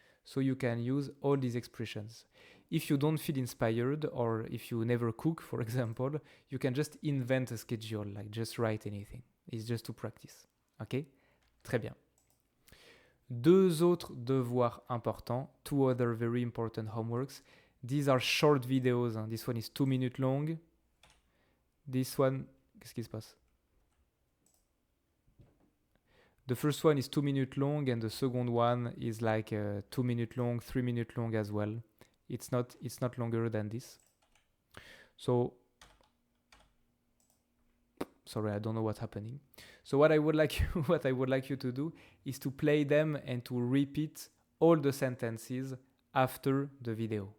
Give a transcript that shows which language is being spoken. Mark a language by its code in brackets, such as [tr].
[en] So you can use all these expressions. If you don't feel inspired or if you never cook, for example, you can just invent a schedule, like just write anything. It's just to practice. [fr] Ok? Très bien. Deux autres devoirs importants, [en] two other very important homeworks. These are short videos. Hein. This one is 2 minutes long. This one, [fr] qu'est-ce qui se passe? [en] The first one is 2 minutes long and the second one is like 2 minutes long, 3 minutes long as well. It's not longer than this. So, sorry, I don't know what's happening. So what I would like you to do is to play them and to repeat all the sentences after the video.